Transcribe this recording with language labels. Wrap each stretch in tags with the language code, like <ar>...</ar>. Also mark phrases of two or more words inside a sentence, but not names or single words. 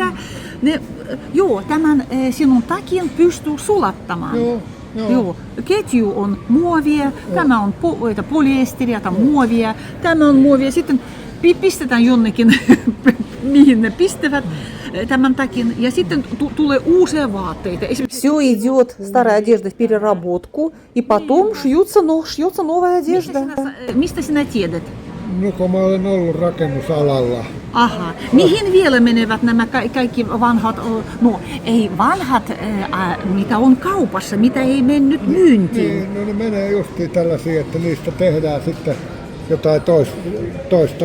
<fi>Tämän sinun takin pystyy sulattamaan. Joo. Ketju on muovia, tämä on polyesteriä, tämä on muovia, tämä on muovia. Sitten pistetään jonnekin, mihin ne pistävät tämän takin, ja sitten tulee uusia vaatteita.</fi> <ru>Все идет, старая одежда в переработку, и потом шьется новая одежда.</ru> <fi>Mistä sinä tiedät? No kun mä olen ollut rakennusalalla. Aha. Mihin vielä menevät nämä kaikki vanhat, no ei vanhat, mitä on kaupassa, mitä ei mennyt myyntiin? Niin, no ne menee justiin tällaisia, että niistä tehdään sitten jotain toista</fi>